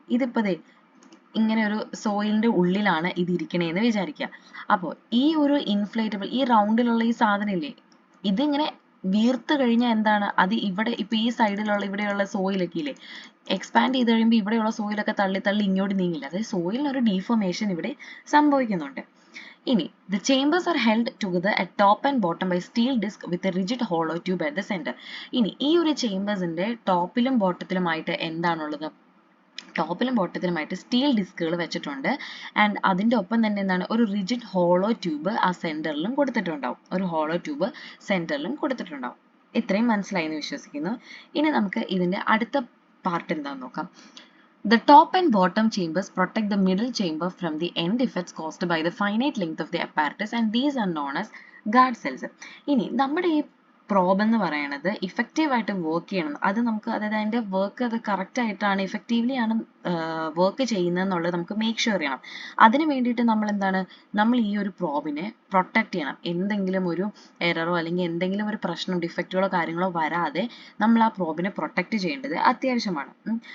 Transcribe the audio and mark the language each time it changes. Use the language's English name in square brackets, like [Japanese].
[Malayalam] ഇതിപ്പോ ദേ ഇങ്ങനെ ഒരു സോയിലിന്റെ ഉള്ളിലാണ് ഇത് ഇരിക്കണേന്ന് വിചാരിക്കുക. അപ്പോൾ ഈ ഒരു ഇൻഫ്ലേറ്റബിൾ ഈ റൗണ്ടിലുള്ള ഈ സാധനം ഇല്ലേ, ഇതിങ്ങനെ വീർത്ത് കഴിഞ്ഞാൽ എന്താണ്, അത് ഇവിടെ ഇപ്പൊ ഈ സൈഡിലുള്ള ഇവിടെയുള്ള സോയിലൊക്കെ ഇല്ലേ, എക്സ്പാൻഡ് ചെയ്ത് കഴിയുമ്പോൾ ഇവിടെയുള്ള സോയിലൊക്കെ തള്ളി തള്ളി ഇങ്ങോട്ട് നീങ്ങില്ല. അതായത് സോയിലിന് ഒരു ഡീഫോർമേഷൻ ഇവിടെ സംഭവിക്കുന്നുണ്ട്. [English] ഇനി the chambers are held together at top and bottom by steel disc with a rigid hollow tube at the center. [Malayalam] ഇനി ഈ ഒരു ചേമ്പേഴ്സിന്റെ ടോപ്പിലും ബോട്ടത്തിലുമായിട്ട് എന്താണുള്ളത്, ടോപ്പിലും ബോട്ടത്തിലുമായിട്ട് സ്റ്റീൽ ഡിസ്കുകൾ വെച്ചിട്ടുണ്ട്. ആൻഡ് അതിൻ്റെ ഒപ്പം തന്നെ എന്താണ്, ഒരു റിജിഡ് ഹോളോ ട്യൂബ് ആ സെന്ററിലും കൊടുത്തിട്ടുണ്ടാവും, ഒരു ഹോളോ ട്യൂബ് സെന്ററിലും കൊടുത്തിട്ടുണ്ടാവും. ഇത്രയും മനസ്സിലായി എന്ന് വിശ്വസിക്കുന്നു. ഇനി നമുക്ക് ഇതിന്റെ അടുത്ത പാർട്ട് എന്താണെന്ന് നോക്കാം. [English] The top and bottom chambers protect the middle chamber from the end effects caused by the finite length of the apparatus, and these are known as guard cells. [Malayalam] ഇനി നമ്മുടെ ഈ പ്രോബ് എന്ന് പറയുന്നത് ഇഫക്റ്റീവ് ആയിട്ട് work ചെയ്യണം, അത് നമുക്ക്, അതായത് അതിൻ്റെ വർക്ക് അത് കറക്റ്റ് ആയിട്ടാണ് ഇഫക്റ്റീവ്ലി ആണ് വർക്ക് ചെയ്യുന്നതെന്നുള്ളത് നമുക്ക് മേക്ക് ഷുവർ ചെയ്യണം. അതിന് വേണ്ടിയിട്ട് നമ്മൾ എന്താണ്, നമ്മൾ ഈ ഒരു പ്രോബിനെ പ്രൊട്ടക്ട് ചെയ്യണം. എന്തെങ്കിലും ഒരു എററോ അല്ലെങ്കിൽ എന്തെങ്കിലും ഒരു പ്രശ്നം ഡിഫക്റ്റുകളോ കാര്യങ്ങളോ വരാതെ നമ്മൾ ആ പ്രോബിനെ പ്രൊട്ടക്ട് ചെയ്യേണ്ടത് അത്യാവശ്യമാണ്.